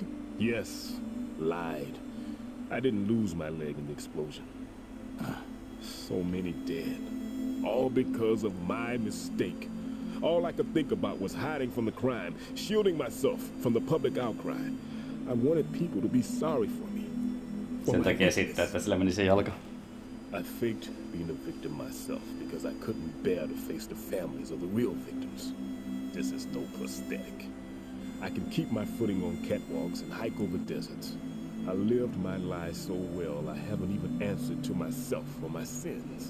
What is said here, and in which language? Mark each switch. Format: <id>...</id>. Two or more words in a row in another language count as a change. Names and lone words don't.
<en>Yes, lied. I didn't lose my leg in the explosion. So many dead. All because of my mistake. All I could think about was hiding from the crime, shielding myself from the public outcry. I wanted people to be sorry for me.</en> <fi>Sen takia sitten, että sillä meni se jalka.</fi> <en>I faked being a victim myself because I couldn't bear to face the families of the real victims. This is no prosthetic. I can keep my footing on catwalks and hike over deserts. I lived my life so well, I haven't even answered to myself for my sins.</en>